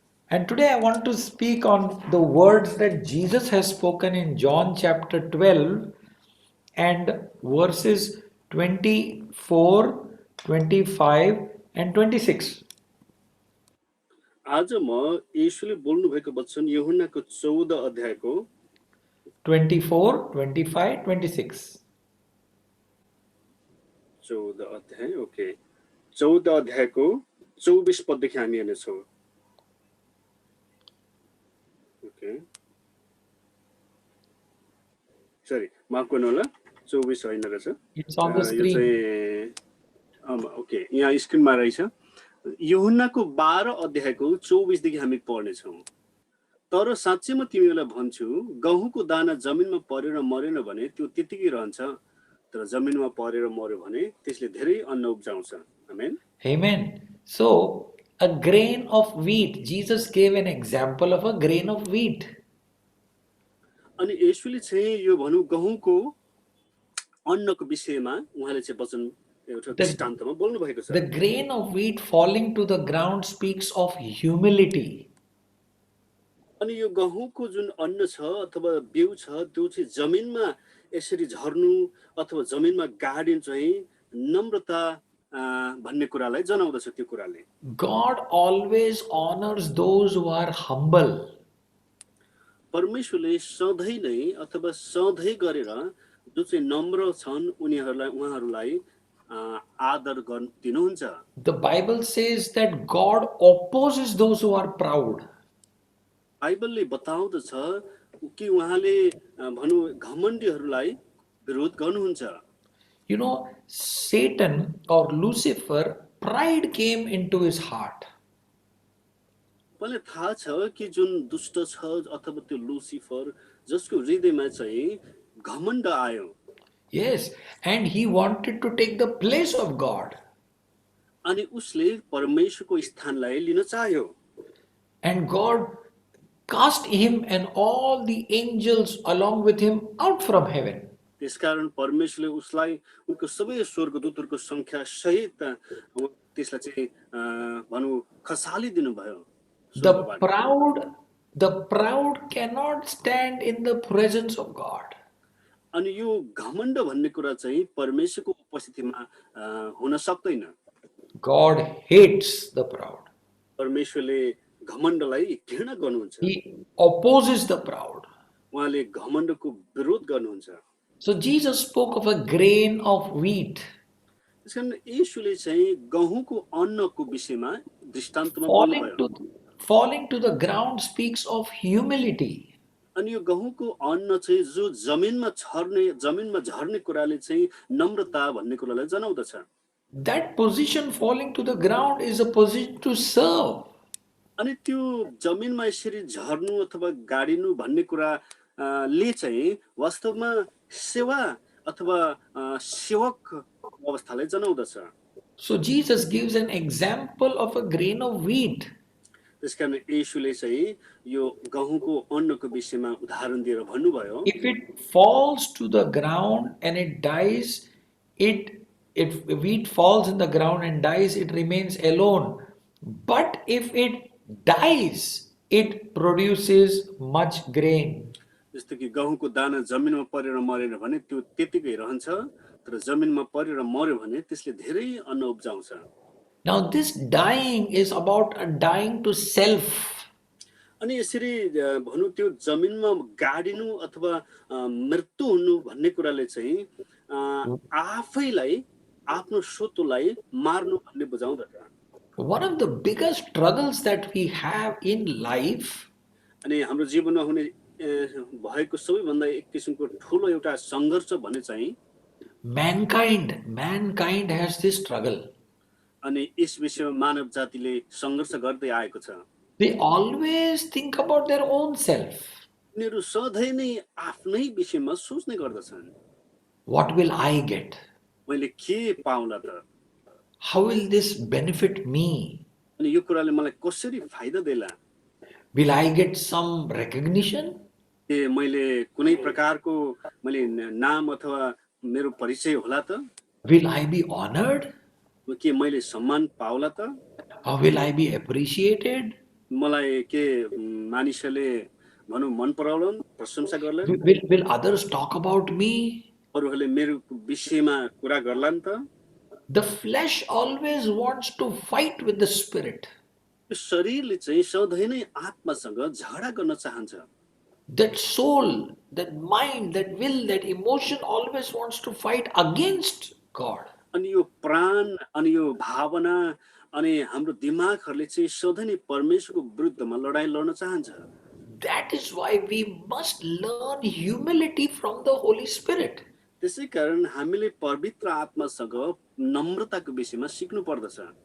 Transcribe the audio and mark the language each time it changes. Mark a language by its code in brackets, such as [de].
[en] And today I want to speak on the words that Jesus has spoken in John chapter 12 and verses 24, 25 and 26. [ne] आज म येशूले बोल्नु भएको वचन यूहन्नाको 14 अध्यायको 24, 25, 26. 14 अध्याय ओके 14 अध्यायको 24 पददेखि हामी हेर्नेछौँ। ओके सरी माफ गर्नु होला 24 होइन रहेछ [en] It's on the [ne] यो [en] screen. [ne] चाहिँ ओके यहाँ स्क्रिनमा रहेछ यूहन्नाको 12 अध्यायको 24 देखि हामी पढ्ने छौं तर साच्चै म तिमीलाई भन्छु गहुँको दाना जमिनमा परेर मरेन भने त्यो त्यतिकै रहन्छ तर जमिनमा परेर मर्यो भने त्यसले धेरै अन्न उब्जाउँछ आमेन [en] Amen. So, a grain of wheat, Jesus gave an example of a grain of wheat. [ne] अनि येशूले चाहिँ यो भनौं गहुँको अन्नको विषयमा उहाँले चाहिँ वचन एउटा दृष्टान्तमा बोल्नु भएको छ [en] The grain of wheat falling to the ground speaks of humility. [ne] अनि यो गहुँको जुन अन्न छ अथवा बिउ छ त्यो चाहिँ जमिनमा यसरी झर्नु अथवा जमिनमा गाडिनु चाहिँ नम्रता भन्ने कुरालाई जनाउँदछ त्यो कुराले [en] God always honors those who are humble. [ne] परमेश्वरले सधैँ नै अथवा सधैँ गरेर जो चाहिँ नम्र छन् उहाँहरूलाई आदर दिनुहुन्छ [en] The Bible says that God opposes those who are proud. [ne] बाइबलले बताउँदछ कि उहाँले भनौं घमण्डीहरूलाई विरोध गर्नुहुन्छ [en] You know, Satan or Lucifer, pride came into his heart. [ne] मलाई थाहा छ कि जुन दुष्ट छ अथवा त्यो लुसिफर जसको हृदयमा चाहिँ घमण्ड आयो [en] Yes, and he wanted to take the place of God. [ne] अनि उसले परमेश्वरको स्थानलाई लिन चाह्यो [en] And God cast him and all the angels along with him out from heaven. [ne] त्यसकारण परमेश्वरले उसलाई उनको सबै स्वर्गदूतहरूको संख्या सहित त्यसलाई चाहिँ भनौं खसालिदिनु भयो [en] The proud cannot stand in the presence of God. [ne] अनि यो घमण्ड भन्ने कुरा चाहिँ परमेश्वरको उपस्थितिमा हुन सक्दैन [en] God hates the proud. [ne] परमेश्वरले घमण्डलाई घृणा गर्नुहुन्छ [en] He opposes the proud. [ne] उहाँले घमण्डको विरोध गर्नुहुन्छ [en] So Jesus spoke of a grain of wheat [ne] त्यसकारण येशूले चाहिँ गहुँको अन्नको विषयमा दृष्टान्तमा बोल्नुभयो [en] falling to the ground speaks of humility. [ne] अनि यो गहुँको अन्न चाहिँ जो जमिनमा झर्ने कुराले चाहिँ नम्रता भन्ने कुरालाई जनाउँदछ [en] That position falling to the ground is a position to serve. [ne] अनि त्यो जमिनमा यसरी झर्नु अथवा गाडिनु भन्ने कुरा ले चाहिँ वास्तवमा सेवा अथवा सेवक अवस्थालाई जनाउँदछ [en] So Jesus gives an example of a grain of wheat. [ne] त्यसकारण येशूले चाहिँ यो गहुँको अन्नको विषयमा उदाहरण दिएर भन्नुभयो [en] If it falls to the ground and it dies, if wheat falls in the ground and dies, it remains alone. But if it dies, it produces much grain. [ne] जस्तो कि गहुँको दाना जमिनमा परेर मरेन भने त्यो त्यतिकै रहन्छ तर जमिनमा परेर मर्यो भने त्यसले धेरै अन्न उब्जाउँछ [en] Now this dying is about a dying to self. [ne] अनि यसरी भनौं त्यो जमिनमा गाडिनु अथवा मृत्यु हुनु भन्ने कुराले चाहिँ आफैलाई आफ्नो स्वतःलाई मार्नु भन्ने बुझाउँदछ [en] One of the biggest struggles that we have in life [ne] अनि हाम्रो जीवनमा हुने भएको सबैभन्दा एक किसिमको ठूलो एउटा संघर्ष भने चाहिँ [en] mankind has this struggle. [ne] अनि यस विषयमा मानव जातिले संघर्ष गर्दै आएको छ [en] They always think about their own self. [ne] उनीहरू सधैँ नै आफ्नै विषयमा सोच्ने गर्दछन् [en] What will I get? [ne] मैले के पाउला त [en] How will this benefit me? [ne] अनि यो कुराले मलाई कसरी फाइदा देला [en] Will I get some recognition? [ne] के मैले कुनै प्रकारको मैले नाम अथवा मेरो परिचय होला त [en] Will I be honored? [ne] के मैले सम्मान पाउला त [en] Or will I be appreciated? [ne] मलाई के मानिसले भनौं मन पराउलान् प्रशंसा गर्लान् [en] Will others talk about me? [ne] अरूहरूले मेरो विषयमा कुरा गर्लान् त [en] The flesh always wants to fight with the spirit. [ne] यो शरीरले चाहिँ सधैँ नै आत्मासँग झगडा गर्न चाहन्छ [en] That soul, that mind, that will, that emotion always wants to fight against God. [ne] अनि यो प्राण अनि यो भावना अनि हाम्रो दिमागहरूले चाहिँ सधैँ नै परमेश्वरको विरुद्धमा लडाईँ लड्न चाहन्छ [en] That is why we must learn humility from the Holy Spirit. [ne] त्यसै कारण हामीले पवित्र आत्मासँग नम्रताको विषयमा सिक्नु पर्दछ।